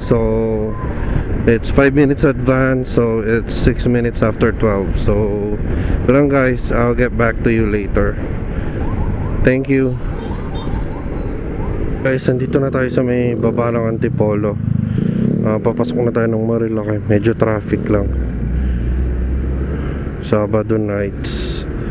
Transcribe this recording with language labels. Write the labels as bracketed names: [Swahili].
[English] So it's 5 minutes advance, so it's 6 minutes after 12. So lang guys, I'll get back to you later. Thank you guys. [Filipino] Nandito na tayo sa may baba ng Antipolo. Papasok na tayo ng Marilake. Medyo traffic lang, Sabado nights.